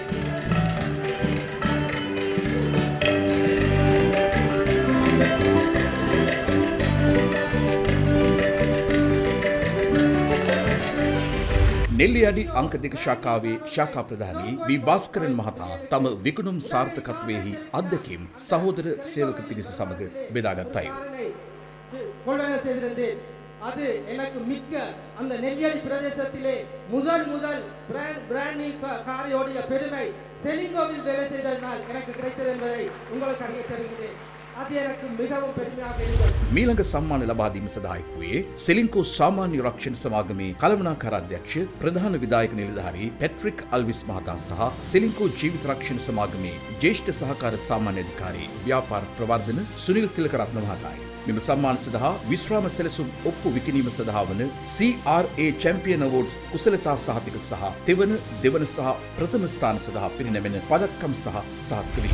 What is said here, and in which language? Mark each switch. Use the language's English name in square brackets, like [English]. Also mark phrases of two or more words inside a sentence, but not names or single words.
[Sinhala] නෙල්ලියඩි අංක 2 ශාඛාවේ ශාඛා ප්‍රධානී වී භාස්කරන් මහතා තම විකුණුම් සාර්ථකත්වයේහි අත්දැකීම් සහෝදර සේවක පිරිස සමග බෙදාගත් අය. [Tamil] கொள்வன செய்திருந்தேன். அது எனக்கு மிக்க அந்த நெல்லியடி பிரதேசத்திலே முதல் பிராண்ட் காரையோடைய பெருமை செலிங்கோவில் வேலை செய்ததனால் எனக்கு கிடைத்தது என்பதை உங்களுக்கு அறிய தருகிறேன். அது எனக்கு மிகவும் பெருமையாக இருந்தது. [Sinhala] මීළඟ සම්මාන ලබා දීම සඳහා එක්වුවේ සෙලින්කෝ සාමාන්‍ය රක්ෂණ සමාගමේ කළමනාකාර අධ්‍යක්ෂ ප්‍රධාන විධායක නිලධාරී පැට්‍රික් අල්විස් මහතා සහ සෙලින්කෝ ජීවිත රක්ෂණ සමාගමේ ජ්‍යෙෂ්ඨ සහකාර සාමාන්‍ය අධිකාරී ව්‍යාපාර ප්‍රවර්ධන සුනිල් තිලකරත්න මහතායි. මෙම සම්මාන සඳහා විශ්‍රාම සැලසුම් ඔප්පු විකිණීම සඳහා වන CRA චැම්පියන් අවෝඩ්ස් කුසලතා සහතික සහ තෙවන දෙවන සහ ප්‍රථම ස්ථාන සඳහා පිරිනැමෙන පදක්කම් සහ සහතික වී.